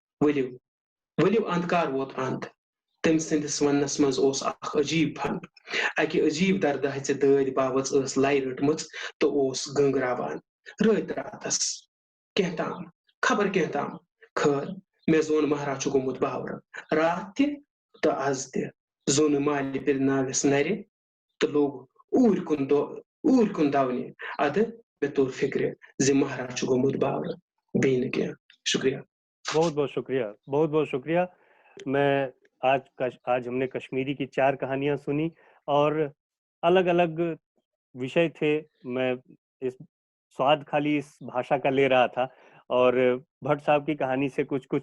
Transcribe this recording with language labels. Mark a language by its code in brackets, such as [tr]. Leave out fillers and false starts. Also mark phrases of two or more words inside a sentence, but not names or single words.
[ks] ؤلِو انٛدکار ووت انٛد تٔمۍ سٕنٛدِس وننس منٛز اوس اکھ عجیٖب فن اکہِ عجیٖب دردٕ ہژِ دٲدۍ باوٕژ ٲس لَے رٔٹمٕژ تہٕ اوس گنٛگراوان رٲتۍ راتس کینٛہہ تام خبر کینٛہہ تام خٲر مےٚ زون مہراز چھُ گوٚمُت باورٕ راتھ تہِ تہٕ آز تہِ زوٚن مالہِ پِرنٲوِس نرِ تہٕ لوٚگ اوٗرۍ کُن دونہِ ادٕ مےٚ توٚر فِکرِ زِ مہراز چھُ گوٚمُت باورٕ بیٚیہِ نہٕ کینٛہہ شُکریہ [hi] बहुत बहुत शुक्रिया मैं आज हम ने कश्मीरी की 4 कहानियाँ सुनी और अलग अलग विषय थे मैं इस स्वाद ख़ाली इस भाषा का ले रहा था और भट साहब की कहानी से कुछ